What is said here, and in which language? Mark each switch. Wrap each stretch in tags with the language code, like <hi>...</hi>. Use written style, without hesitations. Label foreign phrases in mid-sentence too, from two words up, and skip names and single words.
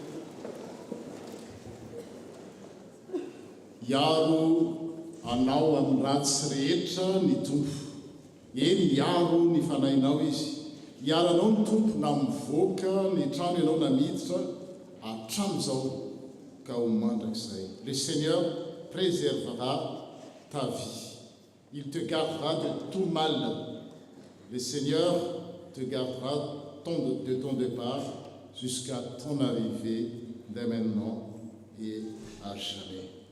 <mg>iaro anao amin'ny ratsy rehetra ny tompo eny iaro ny fanahinao izy iaranao ny tompo na mivoaka ny trano ianao namiditra hatramin'izao ka ho mandrakizay</mg> <fr>le Seigneur préservera ta vie, il te gardera de tout mal, le Seigneur te gardera de ton départ jusqu'à ton arrivée dès maintenant et à jamais.</fr>